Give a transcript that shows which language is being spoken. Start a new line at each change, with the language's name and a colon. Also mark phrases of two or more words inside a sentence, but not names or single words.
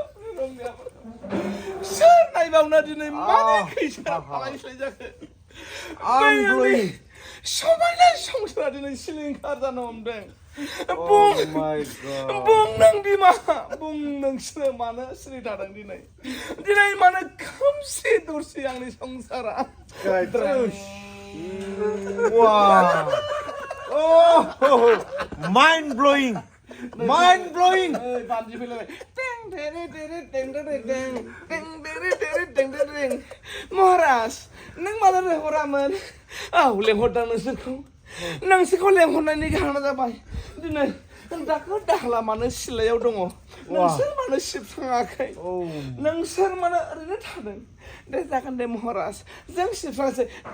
Bodo: सोर नायबावनो दिनै माने खैसा आइसलाय जाखो समायना संसारा दिनै सिलिंखार जानो हमदों बुं नों बिमा बुं नोंसोर मानो सिरि थादों दिनै मानो खोमसि दरसि आंनि संसारा
English: Mind blowing! Mind blowing!
Bodo: महाराज नों मानो लेंहरामोन औ लेंहरदां नोंसोरखौ लेंहरनायनि जाहोना जाबाय दिनै दाखो दाहला मानो सिलायाव दङ नोंसोर मानो सिबस्राङाखै नोंसोर मानो ओरैनो थादों दे जागोन दे महाराज जों सिबस्रांसै